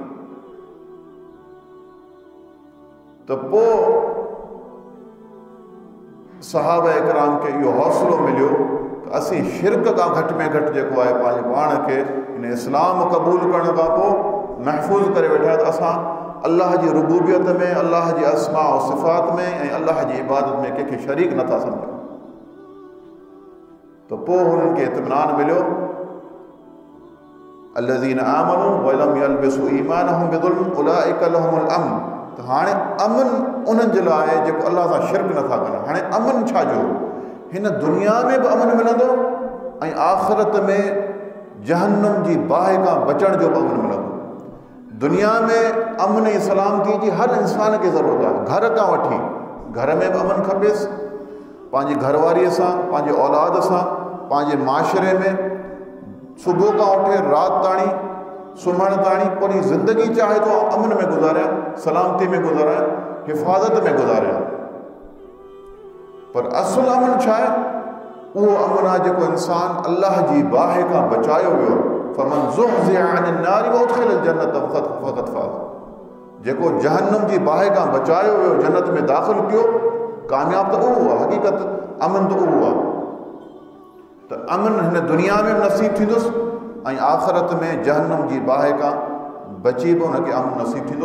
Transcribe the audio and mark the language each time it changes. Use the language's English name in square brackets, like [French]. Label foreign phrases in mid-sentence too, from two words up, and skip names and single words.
[Sindhi] त पोइ सहाबा इकराम खे इहो हौसलो मिलियो त असीं शिरक खां घटि में घटि जेको आहे पंहिंजे पाण खे इन इस्लाम क़बूल करण खां पोइ महफ़ूज़ करे वेठा त असां अल्लाह जी रुबूबियत में, अल्लाह जी [Arabic] أسماء وصفات [Sindhi] में ऐं अल्लाह जी इबादत में कंहिंखे शरीक नथा सम्झूं। त पोइ हुननि खे इत्मिनान मिलियो, [Arabic] الذين آمنوا ولم يلبسوا إيمانهم بظلم أولئك لهم الأمن. [Sindhi] त हाणे अमन उन्हनि जे लाइ आहे जेको अल्लाह सां शिरक नथा कनि। हाणे अमन छा जो? हिन दुनिया में बि अमन मिलंदो ऐं आख़िरत में जहन्नम जी बाहि खां बचण जो बि अमन मिलंदो। दुनिया में अमन ऐं सलामती जी हर इंसान खे ज़रूरत आहे, घर खां वठी, घर में बि अमन खपेसि, पंहिंजी घरवारीअ सां, पंहिंजे औलाद सां, पंहिंजे माशरे में, सुबुह खां वठी राति ताणी, सुम्हण ताणी पूरी ज़िंदगी चाहे तो अमन में गुज़ारिया, सलामती में गुज़ारिया, हिफ़ाज़त में गुज़ारिया। पर असुल अमन छा आहे? उहो अमन आहे जेको इंसान अल्लाह जी बाहि खां बचायो वियो। [Arabic] فمن زحزح عن النار وأدخل الجنة فقد فاز. [Sindhi] जेको जहन्नम जी बाहि खां बचायो वियो, जन्नत में दाख़िल कयो, कामयाब त उहो आहे। हक़ीक़त अमन त उहो आहे। त अमन हिन दुनिया में नसीब थींदुसि ऐं आख़िरत में जहन्नम जी बाहि खां बची बि हुनखे अमन नसीब थींदो।